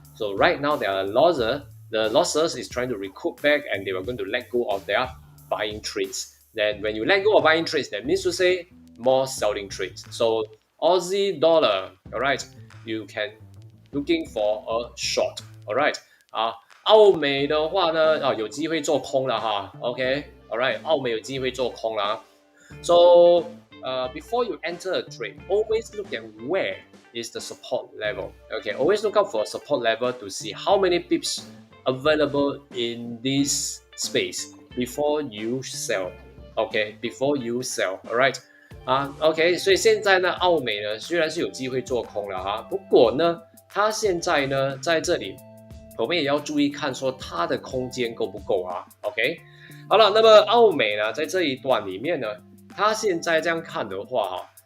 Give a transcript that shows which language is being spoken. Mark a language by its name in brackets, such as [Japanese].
[English] So right now there are losses. The losses is trying to recoup back, and they were going to let go of their buying trades. Then when you let go of buying trades, that means to say more selling trades. So Aussie dollar, all right, you can looking for a short, all right. [Chinese] 澳美的话呢，有机会做空了哈。OK，all right， 澳美有机会做空了。 [English] So before you enter a trade, always look at where is the support level. Okay, always look out for a support level to see how many pips available in this space before you sell. Okay, before you sell. Alright. [Chinese] OK， 所以现在呢，澳美呢虽然是有机会做空了哈，不过呢，它现在呢在这里，我们也要注意看说它的空间够不够啊。 OK， 好了，那么澳美呢在这一段里面呢，它现在这样看的话哈。